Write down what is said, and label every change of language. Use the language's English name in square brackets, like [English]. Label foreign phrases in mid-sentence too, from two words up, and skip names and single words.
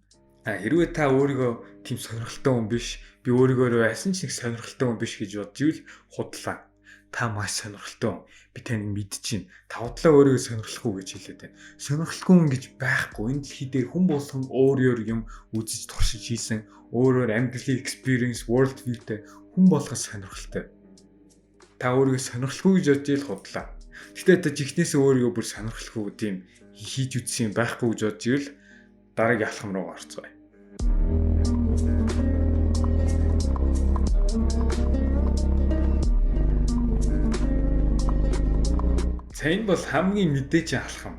[Mongolian] Хэрвээ та өөрийгөө тийм сонирхолтой хүн биш, би өөрийгөө байсан ч нэг сонирхолтой хүн биш гэж бодж ивэл худлаа. Та маш сонирхолтой хүн. Би таныг мэдчихээн. Та удлаа өөрийгөө сонирхолгүй гэж хэлээд байна. Сонирхолгүй хүн гэж байхгүй. Энэ дэлхий дээр хүн болгон өөр юм үзэж туршиж хийсэн, өөрөөр амьдралын [English] experience, world view- [Mongolian] тэй хүн болгон сонирхолтой. Та өөрийгөө сонирхолгүй гэж бодж ийл худлаа. Гэтэ та жихнээсээ өөрийгөө бүр сонирхолгүй тийм хийж үзсэн юм байхгүй гэж бодж ивэл дараагийн алхам руу орцгоё. За энэ бол хамгийн мэдээж алхам.